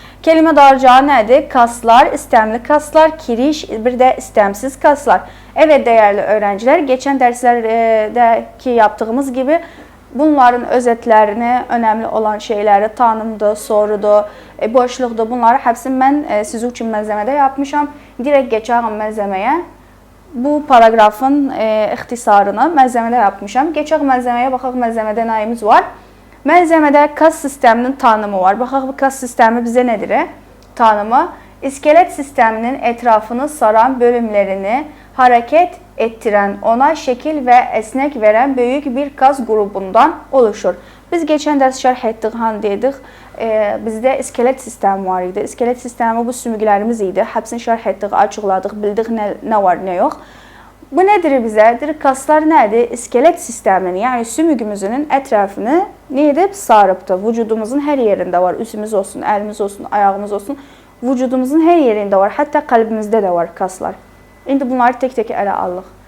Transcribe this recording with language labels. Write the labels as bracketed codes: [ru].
[tr] Kelime dağarcağı nedir? Kaslar, istemli kaslar, kiriş, bir de istemsiz kaslar. Evet değerli öğrenciler, geçen derslerdeki yaptığımız gibi bunların özetlerini, önemli olan şeyleri, tanımdı, sorudu, boşluqdu, bunları hepsini ben sizin için məzəmədə yapmışam. Direkt geçelim məzəməyə. Bu paragrafın ixtisarını məzəmədə yapmışam. [az] Geçək məzəməyə, baxaq məzəmədə nəyimiz var? Məzəmədə kas sisteminin tanımı var. Baxaq bu kas sistemi bizə nedir? [tr] Tanımı, iskelet sisteminin etrafını saran bölümlerini hareket ettiren, ona şekil ve esnek veren büyük bir kas grubundan oluşur. [az] Biz geçen ders şərh etdik, dedik, bizde iskelet sistemi var idi. İskelet sistemi bu sümüklərimiz idi. Hepsini şərh etdik, açıqladıq, bildik ne var, ne yok. [tr] Bu nedir bize? Kaslar nedir? İskelet sistemini, yani sümüğümüzün etrafını ne edib? Sarıbdır. Vücudumuzun her yerinde var. Üsümüz olsun, elimiz olsun, ayağımız olsun. Vücudumuzun her yerinde var. Hatta kalbimizde de var kaslar. [az] İndi bunları tek ele alıq.